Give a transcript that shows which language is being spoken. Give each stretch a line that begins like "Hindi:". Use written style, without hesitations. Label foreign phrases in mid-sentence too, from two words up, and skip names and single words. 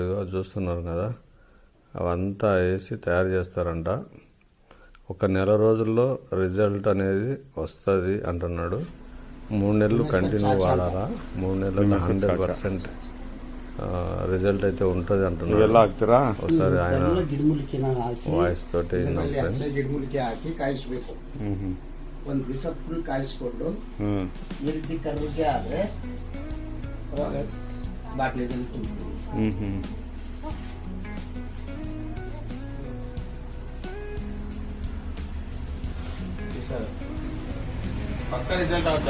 Telugu: చూస్తున్నారు కదా, అవంతా వేసి తయారు చేస్తారంట. ఒక నెల రోజుల్లో రిజల్ట్ అనేది వస్తుంది అంటున్నాడు. 3 నెలలు కంటిన్యూ వాడాలా, 3 నెలల్లో 100% రిజల్ట్ అయితే ఉంటుంది అంటున్నాడు.
Kannada: ఒకసారి ఆయన వాయిಸ್ ತೋಟಿ ಗಿಡಮೂಲಿಕೆ ಹಾಕಿ ಕಾಯಿಸ್ಬೇಕು. ಒಂದ್ ದಿವಸ ಫುಲ್ ಕಾಯಿಸ್ಕೊಂಡು ಈ ರೀತಿ ಕರುಗೆ ಆದ್ರೆ ಅವಾಗ ಬಾಟ್ಲಿದಲ್ಲಿ ತುಂಬ್ತೀವಿ. ಪಕ್ಕ ರಿಸಲ್ಟ್ ಆಗುತ್ತಾ?